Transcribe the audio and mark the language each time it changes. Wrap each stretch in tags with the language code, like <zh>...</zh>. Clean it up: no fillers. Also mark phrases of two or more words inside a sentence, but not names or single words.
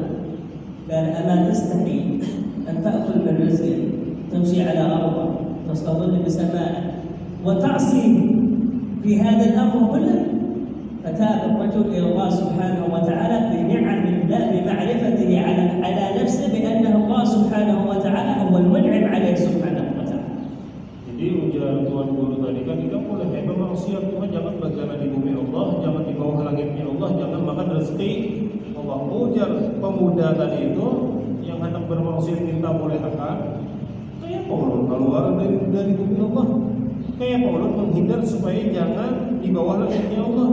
<ar>قال أما تستحي أن تأكل من رزقه، تمشي على أرضه، تستظل بسمائه، وتعصي في هذا الأمر كله؟ فتاب الرجل إلى الله سبحانه وتعالى بنعم الله، بمعرفته على نفسه بأنه الله سبحانه وتعالى هو المنعم عليه سبحانه وتعالى.</ar> <bjn>Jadi ujar tuan guru tadi kan, kita boleh bermaksiat, cuma jangan bagana di bumi Allah, jangan di bawah langitnya Allah, jangan makan rezeki Allah. Ujar pemuda tadi itu yang hendak bermaksiat minta boleh akan, kayak ulun keluar dari bumi Allah, kayak ulun menghindar supaya jangan di bawah langitnya Allah.</bjn>